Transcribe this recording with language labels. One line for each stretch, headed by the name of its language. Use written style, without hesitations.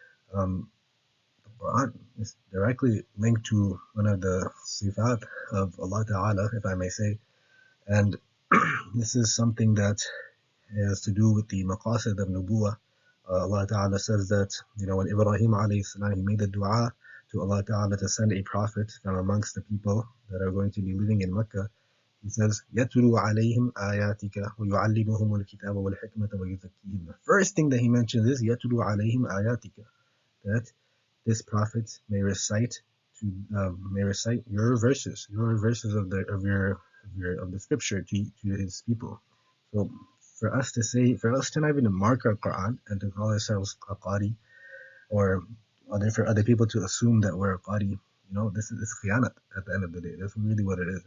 English: The Quran is directly linked to one of the sifat of Allah Ta'ala, if I may say. And this is something that has to do with the maqasid of nubuwah. Allah Ta'ala says that, when Ibrahim alayhi salam, he made the dua to Allah Ta'ala to send a prophet from amongst the people that are going to be living in Mecca. He says,
Arabic: يَتْلُو عَلَيْهِمْ آيَاتِكَ وَيُعَلِّمُهُمُ الْكِتَابَ وَالْحِكْمَةَ وَيُزَكِّيهِمْ.
English: The first thing that he mentions is
Arabic: يَتْلُو عَلَيْهِمْ آيَاتِكَ,
English: that this prophet may recite your verses of the scripture to his people. So for us to not even mark our Quran and to call ourselves a qari, or for other people to assume that we're a qari, this is khiyanat at the end of the day. That's really what it is.